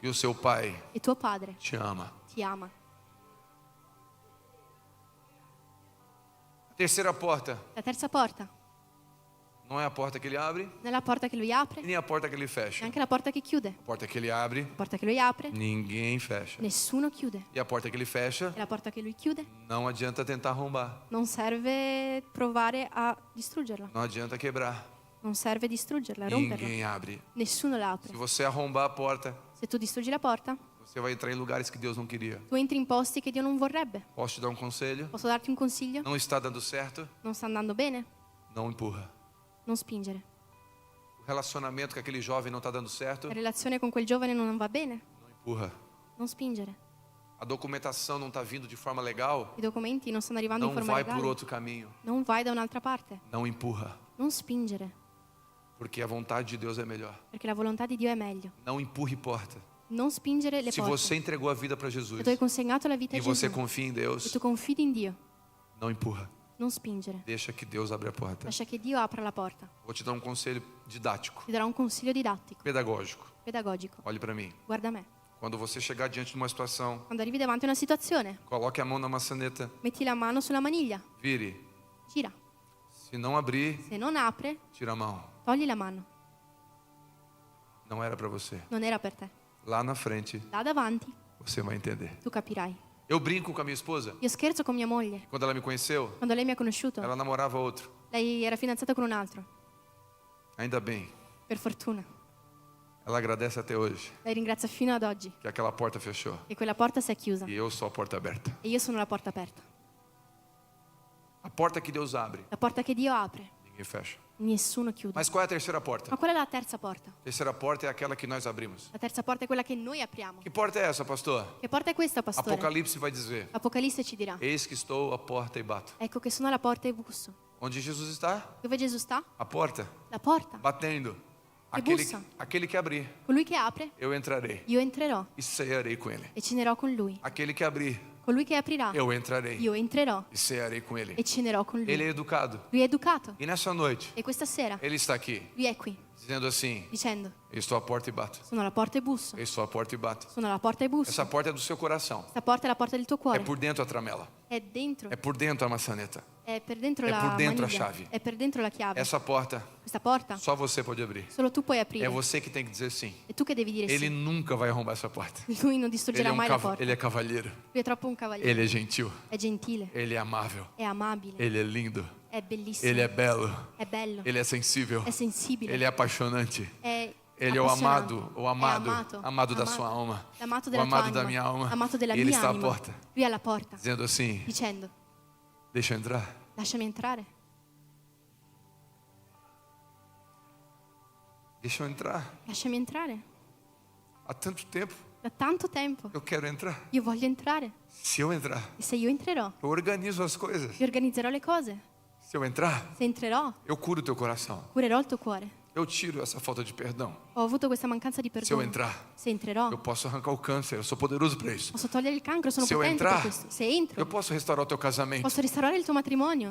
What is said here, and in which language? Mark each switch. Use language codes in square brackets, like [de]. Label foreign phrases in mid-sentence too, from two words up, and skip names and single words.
[pt] E o seu pai [it] e tuo padre [pt] te ama. [it] ti ama. [pt] A terceira porta [it] La terza porta [pt] não é a porta que ele abre, [it] non è la porta che lui apre, [pt] e nem a porta que ele fecha. [it] neanche la porta che chiude. [pt] A porta que ele abre, [it] La porta che lui apre, [pt] ninguém fecha. [it] nessuno chiude. [pt] E a porta que ele fecha, [it] E la porta che lui chiude, [pt] não adianta tentar arrombar. [it] non serve provare a distruggerla. [pt] Não adianta quebrar. [it] Non serve distruggerla, romperla. [pt] Ninguém abre. [it] Nessuno la [pt] Se [it] apre. [pt] você arrombar a porta, [it] Se tu distruggi la porta, [pt] você vai entrar em lugares que Deus não queria. [it] tu entri in posti che Dio non vorrebbe. [pt] Posso te dar um conselho? [it] Posso darti un consiglio? [pt] Não está dando certo? [it] Non sta andando bene? [pt] Não empurra. [it] Non spingere. [pt] O relacionamento com aquele jovem não está dando certo? [it] La relazione con quel giovane non va bene? [pt] Não empurra. [it] Non spingere. [pt] A documentação não está vindo de forma legal? [it] I documenti non stanno arrivando [pt] Não [it] in forma [pt] vai por [it] legale? [pt] outro caminho. [it] Non vai da un'altra parte. [pt] Não empurra. [it] Non spingere, [pt] Porque a vontade de Deus é melhor. [it] perché la volontà di Dio è meglio. [pt] Não empurre porta. [it] Non spingere le [pt] Se [it] porte. [pt] você entregou a vida para Jesus [it] Se tu hai consegnato la vita [pt] e [it] a [pt] você [it] Gesù [pt] confia em [it] e [pt] Deus, [it] tu confidi in Dio, [pt] não empurra. [it] non spingere. [pt] Deixa que Deus abra a porta. [it] Lascia che Dio apra la porta. [pt] Vou te dar um conselho didático, [it] Ti darò un consiglio didattico, [pt] pedagógico. [it] pedagogico. [pt] Olhe para mim. [it] Guarda me. [pt] Quando você chegar diante de uma situação, [it] Quando arrivi davanti a una situazione, [pt] coloque a mão na maçaneta, [it] metti la mano sulla maniglia, [pt] vire. [it] gira. [pt] Se não abrir, [it] Se non apre, [pt] tira a mão. [it] togli la mano. [pt] Não era para você. [it] Non era per te. [pt] Lá na frente, [it] Da davanti, [pt] você vai entender. [it] tu capirai. [pt] Eu brinco com a minha esposa. [it] Io scherzo con mia moglie. [pt] Quando ela me conheceu, [it] Quando lei mi ha conosciuto, [pt] ela namorava outro. [it] lei era fidanzata con un altro. [pt] Ainda bem. [it] Per fortuna. [pt] Ela agradece até hoje [it] Lei ringrazia fino ad oggi [pt] que aquela porta fechou. [it] che quella porta si è chiusa [pt] E eu sou a porta aberta. [it] e io sono la porta aperta. [pt] A porta que Deus abre, [it] La porta che Dio apre, [pt] ninguém fecha. [it] nessuno chiude. [pt] Mas qual é a terceira porta? [it] Ma qual è la terza porta? [pt] A terceira porta é aquela que nós abrimos. [it] La terza porta è quella che noi apriamo. [pt] Que porta é essa, pastor? [it] Che porta è questa, pastore? [pt] Apocalipse vai dizer: [it] Apocalisse ci dirà: [pt] Eis que estou à porta e bato. [it] ecco che sono alla porta e busso. [pt] Onde Jesus está? [it] Dove Gesù sta? [pt] A porta, [it] La porta. [pt] batendo. [it] E [pt] Aquele, [it] bussa. [pt] aquele que abrir, [it] Colui che apre, [pt] eu entrarei [it] io entrerò [pt] e cearei com ele. [it] e cenerò con lui. [pt] Aquele que abrir, [it] Colui che aprirà, [pt] eu entrarei [it] io entrerò [pt] e cearei com ele. [it] e cenerò con [pt] Ele é [it] lui. [pt] educado. [it] Lui è educato [pt] E nessa noite, [it] e questa sera [pt] ele está aqui, [it] lui è qui [pt] dizendo assim: [it] dicendo: [pt] Eu estou à porta e bato. [it] sono alla porta e busso. [pt] Eu estou à porta e bato. [it] Sono alla porta e busso. [pt] Essa porta é do seu coração. [it] Questa porta è la porta del tuo [pt] É [it] cuore. [pt] por dentro a tramela. [it] È dentro. [pt] É por dentro a maçaneta. [it] È per dentro È la [pt] por dentro a [it] maniglia. [pt] chave. [it] È per dentro la chiave. [pt] Essa porta, [it] Questa porta [pt] só você pode abrir. [it] solo tu puoi aprire. [pt] É você que tem que dizer sim. [it] E tu che devi dire [pt] Ele [it] sì. [pt] nunca vai arrombar essa porta. [it] Lui non [pt] Ele [it] distruggerà [pt] é, [it] mai la porta. [pt] ele é cavalheiro. [it] Lui è troppo un cavaliere. [pt] Ele é gentil. [it] È gentile. [pt] Ele é amável. [it] È amabile. [pt] Ele é lindo. [it] È bellissimo. [pt] Ele é belo. [it] È bello. [pt] Ele é sensível. [it] È sensibile. [pt] Ele é apaixonante. [it] È [pt] Ele é o [it] appassionante. [pt] amado, [it] È amato. [pt] amado da sua alma, [it] Amato [pt] o [it] della tua [pt] amado da [it] anima. [pt] minha alma. [it] Amato della [pt] E ele [it] mia [pt] está à [it] anima. [pt] porta, [it] Lui è alla porta, [pt] dizendo assim: [it] dicendo: [pt] Deixa eu entrar. [it] lasciami entrare. [pt] Deixa eu entrar. [it] Lasciami entrare. [pt] Há tanto tempo [it] Da tanto tempo [pt] eu quero entrar. [it] io voglio entrare. [pt] Se eu entrar, [it] E se io entrerò, [pt] eu organizo as coisas. [it] io organizzerò le cose. [pt] Se eu entrar, [it] Se entrerò, [pt] eu curo o teu coração. [it] curerò il tuo cuore. [pt] Eu tiro essa falta de perdão. [it] Ho avuto questa mancanza di [pt] Se eu [it] perdono. [pt] entrar, [it] Se entrerò, [pt] eu posso arrancar o câncer. Eu sou poderoso para isso. [it] posso togliere il cancro, sono [pt] Se eu [it] potente [pt] entrar, [it] per questo. Se entro, [pt] eu posso restaurar o teu casamento. [it] posso restaurare il tuo matrimonio.